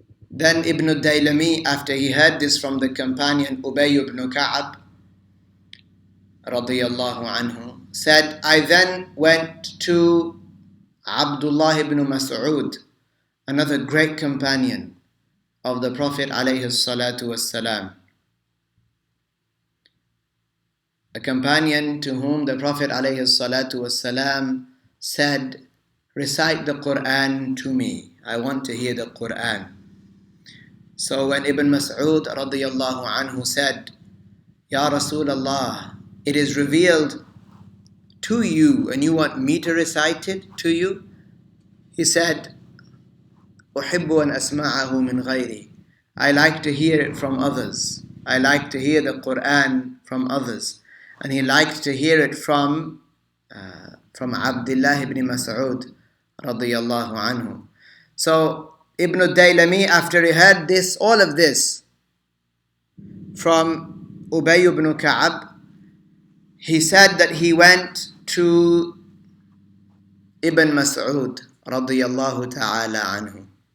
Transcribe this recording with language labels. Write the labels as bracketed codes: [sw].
[en] Then Ibn al-Daylami, after he heard this from the companion Ubay ibn Ka'ab, radiyallahu anhu, said, I then went to Abdullah ibn Mas'ud, another great companion of the Prophet alayhi salatu wassalam, a companion to whom the Prophet alayhi salatu wassalam said, recite the Quran to me. I want to hear the Quran. So when Ibn Mas'ud radiyallahu anhu said, Ya Rasulullah, it is revealed to you and you want me to recite it to you? He said, [ar] أحب أن أسمعه من غيري. [en] I like to hear it from others. I like to hear the Quran from others. And he liked to hear it from Abdullah ibn Mas'ud radiyallahu anhu. So Ibn al-Daylami, after he heard this, all of this from Ubay ibn Ka'ab, he said that he went to Ibn Mas'ud radiyallahu ta'ala anhu.